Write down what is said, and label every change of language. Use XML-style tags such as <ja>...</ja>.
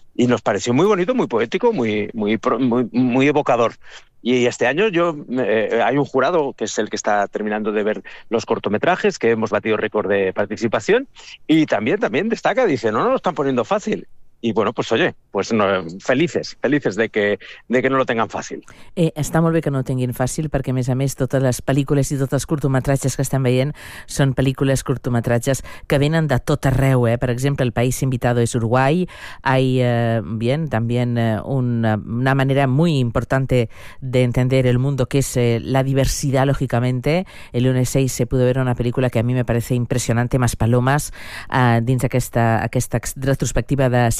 <es>Y nos pareció muy bonito, muy poético, muy, muy, muy, muy evocador. Y este año hay un jurado que es el que está terminando de ver los cortometrajes, que hemos batido récord de participación, y también destaca, dice, no, no lo están poniendo fácil. Y bueno, pues oye, pues no, felices de que no lo tengan fácil.</es> <ca>Està molt bé que no ho tinguin fàcil, perquè a més totes les pel·lícules i tots els curtometratges que estem veient són pel·lícules, curtometratges que venen de tot arreu, eh? Per exemple, El País Invitado és Uruguai,</ca> <es>hay bien, también una manera muy importante de entender el mundo, que es la diversidad, lógicamente. El lunes 6 se pudo ver una pel·lícula que a mí me parece impresionante, Más palomas,</es> <ca>dins d'aquesta retrospectiva de</ca>